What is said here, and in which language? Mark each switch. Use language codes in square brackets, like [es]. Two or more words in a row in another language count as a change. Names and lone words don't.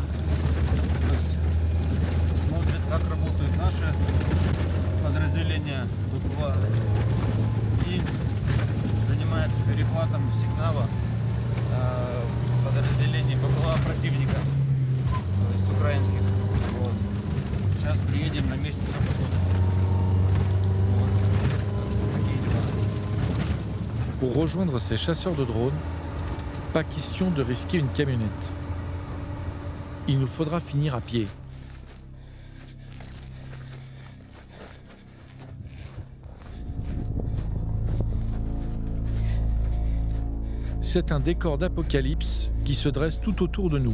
[ru] То есть смотрят, как работают наши подразделения ВПВА и занимаются перехватом сигнала подразделений ВПВА противника, то есть украинских. Вот. Сейчас приедем на месте, все посмотрим. Вот. Такие дела. [fr] Pour rejoindre ces chasseurs de drones, pas question de risquer une camionnette. Il nous faudra finir à pied. C'est un décor d'apocalypse qui se dresse tout autour de nous.